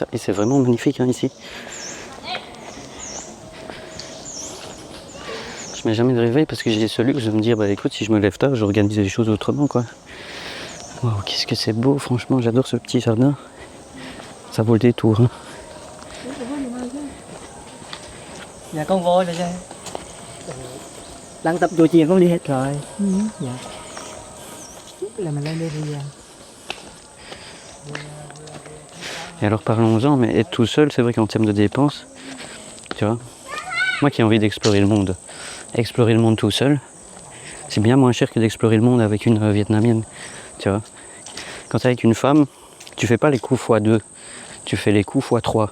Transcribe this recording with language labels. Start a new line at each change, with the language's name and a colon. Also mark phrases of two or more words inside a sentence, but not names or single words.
French: Et c'est vraiment magnifique, hein, ici. Je mets jamais de réveil parce que j'ai ce luxe de me dire, bah écoute, si je me lève tard, j'organise les choses autrement, quoi. Waouh, qu'est-ce que c'est beau, franchement, j'adore ce petit jardin. Ça vaut le détour, hein.
Vietnamese: Nhà con voi là sao? Đang tập chùa chiền con đi hết rồi. Dạ. Là mình lên đây thì
French: Et alors parlons-en, mais être tout seul, c'est vrai qu'en termes de dépenses, tu vois, moi qui ai envie d'explorer le monde tout seul, c'est bien moins cher que d'explorer le monde avec une Vietnamienne, tu vois. Quand t'es avec une femme, tu fais pas les coups x2, tu fais les coups x3.